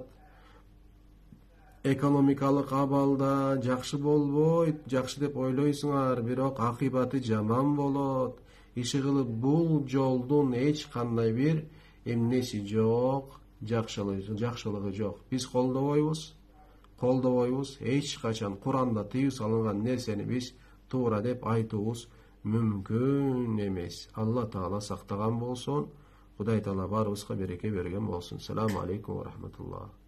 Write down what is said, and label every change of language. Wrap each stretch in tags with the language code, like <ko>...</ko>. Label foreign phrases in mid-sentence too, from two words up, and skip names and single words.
<ky>Экономикалык абалда жакшы болбойт, жакшы деп ойлойсуңар, бирок акыбаты жаман болот. Иши кылып бул жолдун эч кандай бир эмнеси жок, жакшылыгы жок. Биз колдобойбуз, эч качан Куранда тыюу салынган нерсени биз туура деп айтуубуз mümkün emes. Аллах Таала сактаган болсун. Кудай Таала баарыбызга береке берген болсун.</ky> <ar>السلام عليكم ورحمة الله.</ar>